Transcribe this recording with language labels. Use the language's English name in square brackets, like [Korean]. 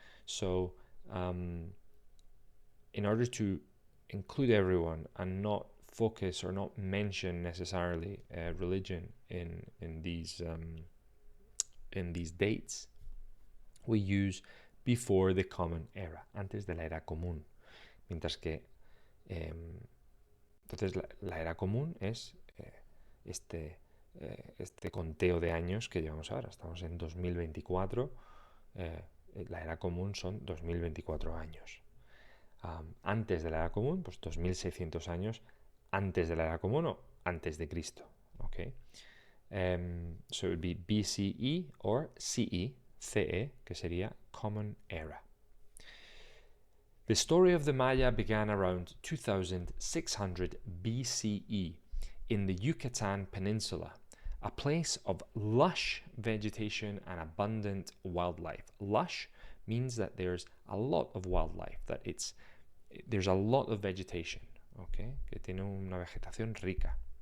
[English] So in order to include everyone and not focus or not mention necessarily religion in these dates, we use before the Common Era, [Spanish] antes de la Era Común. Mientras que entonces la Era Común es este conteo de años que llevamos ahora. Estamos en 2024, la Era Común son 2024 años. Antes de la Era Común, pues 2600 años antes de la Era Común o antes de Cristo. [English] Okay? So it would be BCE or CE, [Spanish] que sería [English] Common Era. The story of the Maya began around 2600 BCE in the Yucatan Peninsula, a place of lush vegetation and abundant wildlife. Lush means that there's a lot of wildlife, that there's a lot of vegetation, okay? [Spanish] Que tiene una vegetación rica.